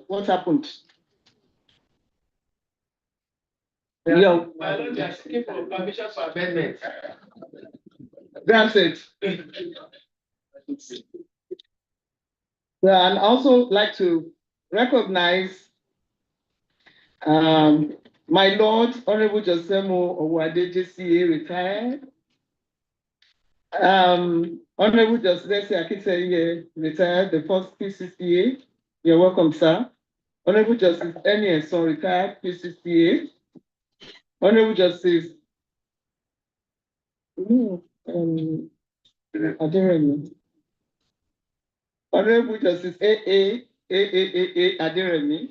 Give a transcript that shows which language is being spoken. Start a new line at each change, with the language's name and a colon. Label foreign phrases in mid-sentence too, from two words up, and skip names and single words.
English: What happened? Yeah. They are asking for permission for amendment. That's it. Yeah, and also like to recognize my Lord, Honourable Josemo Owade JCA retired. Honourable Justice Akiteye retired, the first PCCA. You're welcome, sir. Honourable Justice Eni Eson retired, PCCA. Honourable Justice Aderemi. Honourable Justice A Aderemi.